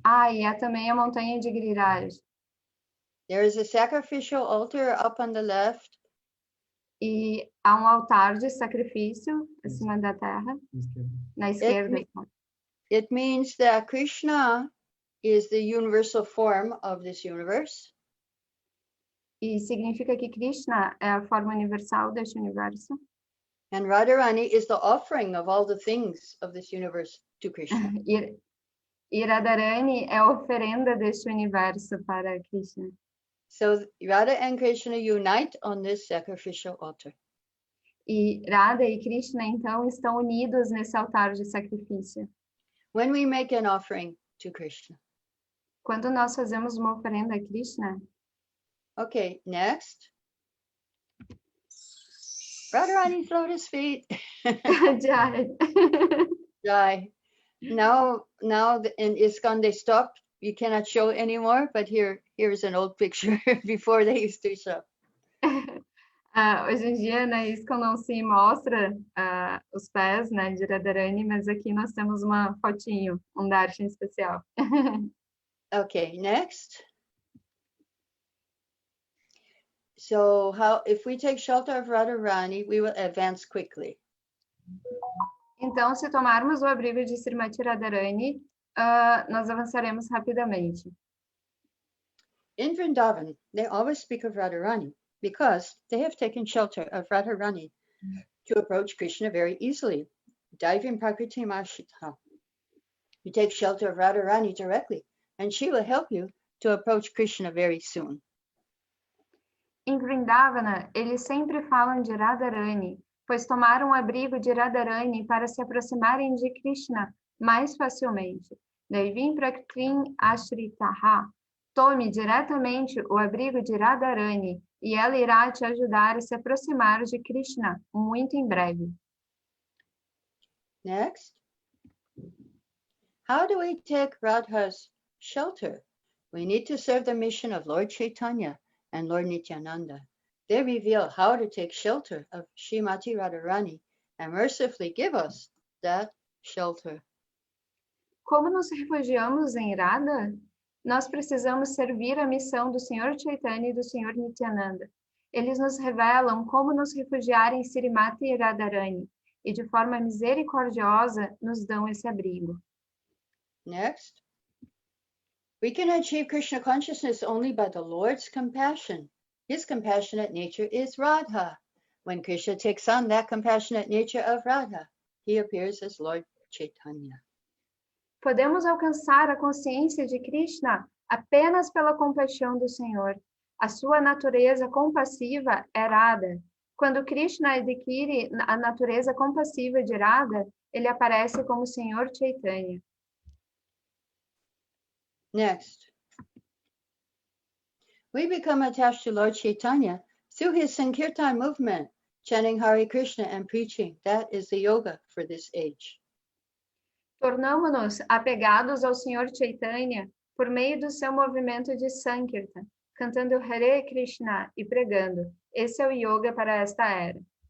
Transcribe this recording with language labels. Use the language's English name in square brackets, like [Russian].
[Portuguese] E há também a montanha de Giriraj. [English] There is a sacrificial altar up on the left. [Portuguese] E há um altar de sacrifício acima da terra, na esquerda. [English] It means that Krishna is the universal form of this universe. [Portuguese] E significa que Krishna é a forma universal deste universo. [English] And Radharāṇī is the offering of all the things of this universe to Krishna. [Portuguese] E Radharāṇī é a oferenda deste universo para Krishna. [English] So Radha and Krishna unite on this sacrificial altar. [Portuguese] E Radha e Krishna, então, estão unidos nesse altar de sacrifício. [English] When we make an offering to Krishna. [Portuguese] Quando nós fazemos uma oferenda a Krishna. [English] Okay, next. Radharāṇī's lotus feet. Jai. Jai. Now in ISKCON they stopped. You cannot show anymore, but here's an old picture before they used to show. [Portuguese] Hoje em dia, na ISKCON não se mostra os pés, né, de Radharāṇī, mas aqui nós temos uma fotinho, um darshan especial. [English] Okay, next. So if we take shelter of Radharāṇī, we will advance quickly. [Portuguese] Então, se tomarmos o abrigo de Śrīmatī Rādhārāṇī, nós avançaremos rapidamente. [English] In Vrindavan, they always speak of Radharāṇī because they have taken shelter of Radharāṇī to approach Krishna very easily. [Sanskrit] Daivim prakritim ashita. [English] You take shelter of Radharāṇī directly, and she will help you to approach Krishna very soon. [Portuguese] Em Vrindavana, eles sempre falam de Radharāṇī, pois tomaram o abrigo de Radharāṇī para se aproximarem de Krishna mais facilmente. [Sanskrit] Daivim prakritim ashritaha. [Portuguese] Tome diretamente o abrigo de Radharāṇī e ela irá te ajudar a se aproximar de Krishna muito em breve. [English] Next. How do we take Radha's shelter? We need to serve the mission of Lord Chaitanya and Lord Nityananda. They reveal how to take shelter of Śrīmatī Rādhārāṇī and mercifully give us that shelter. [Portuguese] Como nos refugiamos em Radha? Nós precisamos servir a missão do Senhor Chaitanya e do Senhor Nityananda. Eles nos revelam como nos refugiar em Śrīmatī Rādhārāṇī e de forma misericordiosa nos dão esse abrigo. [English] Next. We can achieve Krishna consciousness only by the Lord's compassion. His compassionate nature is Radha. When Krishna takes on that compassionate nature of Radha, he appears as Lord Chaitanya. [Portuguese] Podemos alcançar a consciência de Krishna apenas pela compaixão do Senhor. A sua natureza compassiva é Radha. Quando Krishna adquire a natureza compassiva de Radha, ele aparece como Senhor Chaitanya. [English] Next. We become attached to Lord Chaitanya through his Sankirtan movement, chanting Hare Krishna and preaching. That is the yoga for this age. [Portuguese] Tornamo-nos apegados ao Senhor Chaitanya por meio do seu movimento de Sankirtan, cantando Hare Krishna e pregando. Esse é o yoga para esta era.